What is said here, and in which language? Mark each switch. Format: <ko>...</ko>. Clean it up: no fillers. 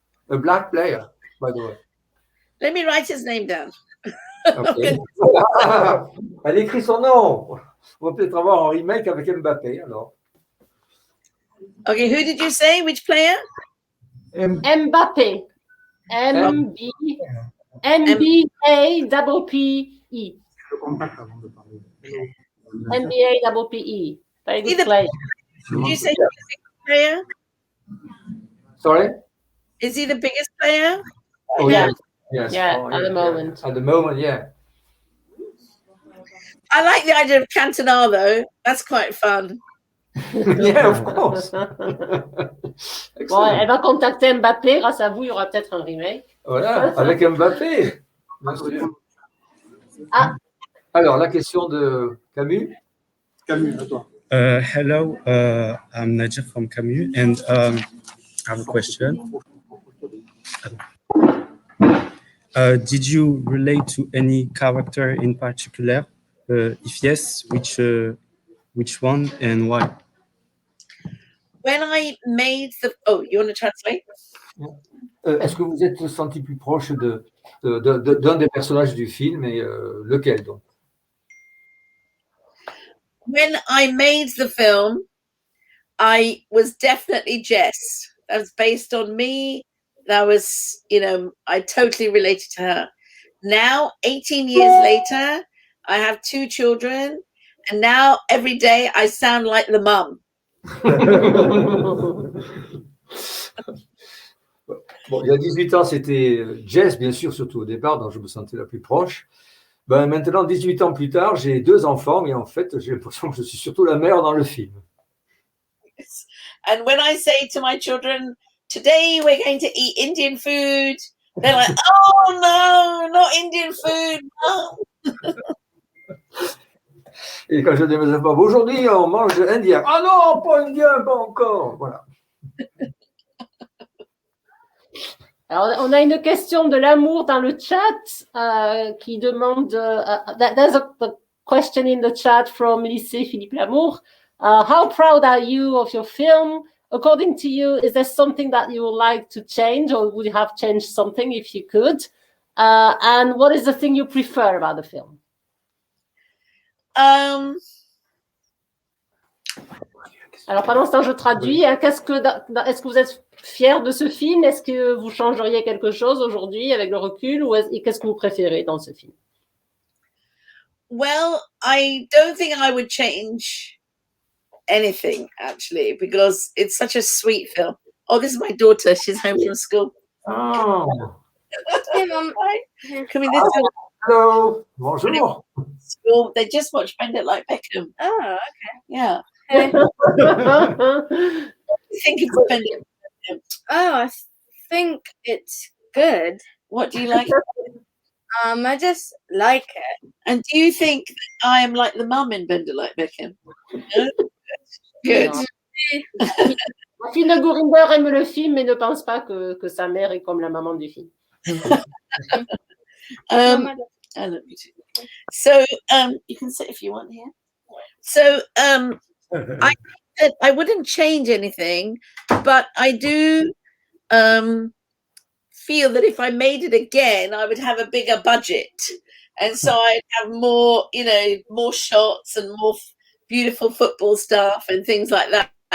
<en>A black player, by the way. Let me write his name down.</en> <fr>Okay. Elle écrit son nom. On va peut-être avoir un remake avec Mbappé, alors.</fr> <en>Okay, who did you say? Which player? Mbappé. M-B-A-P-P-E. M-B-A-P-P-E. Very good player. Did you say he's the biggest player? Sorry? Is he the biggest player? Oh, Yeah. Yes. Yeah, Oh, at the moment. At the moment, yeah. I like the idea of Cantona, though. That's quite fun. Yeah, of course.</en> <fr>Bon, elle va contacter Mbappé. Grâce à vous, il y aura peut-être un remake. Voilà, avec Mbappé. Bien sûr. Ah. Alors, la question de Camus. Camus, à toi.</fr> <en>Hello, I'm Najib from Camus, and I have a question. Did you relate to any character in particular? If yes, which one and why? When I made the... Oh, you want to translate?</en> <fr>Est-ce que vous êtes senti plus proche d'un des personnages du film et lequel donc?</fr> <en>When I made the film, I was definitely Jess. That was based on me. That was, I totally related to her. Now, 18 years later, I have 2 children, and now every day I sound like the mum.</en> <fr>Bon, il y a 18 ans, c'était Jess, bien sûr, surtout au départ, dont je me sentais la plus proche. Ben, maintenant, 18 ans plus tard, j'ai 2 enfants, mais en fait, j'ai l'impression que je suis surtout la mère dans le film.</fr> <en>And when I say to my children, today we're going to eat Indian food, they're like, oh no, not Indian food, no.</en> <fr>Et quand je dis à mes enfants, aujourd'hui, on mange indien. Ah non, pas indien, pas encore. Voilà. Alors, on a une question de l'amour dans le chat qui demande.</fr> <en>There's a question in the chat from Lycée Philippe Lamour. How proud are you of your film? According to you, is there something that you would like to change, or would you have changed something if you could? And what is the thing you prefer about the film?</en> <fr>Alors, pendant ce temps, je traduis. Est-ce que vous êtes fier de ce film? Est-ce que vous changeriez quelque chose aujourd'hui avec le recul? Ou qu'est-ce que vous préférez dans ce film?</fr> <en>Well, I don't think I would change anything, actually, because it's such a sweet film. Oh, this is my daughter. She's home from school. Oh. Hey, Mum. Hi. Come in this way. Hello.</en> <fr>Bonjour.</fr> <en>School. They just watched Bend It Like Beckham. Oh, okay. Yeah. Hey. What do you think of Bend It Like Beckham? Oh, I think it's good. What do you like? I just like it. And do you think that I am like the mum in Bend It Like Beckham? No? Good.</en> <fr>La fille de Gurinder aime le film mais ne pense pas que sa mère est comme la maman du film.</fr> <en>I love you too. So you can sit if you want here. So I wouldn't change anything, but I do feel that if I made it again, I would have a bigger budget, and so I'd have more, more shots and more beautiful football stuff and things like that.</en>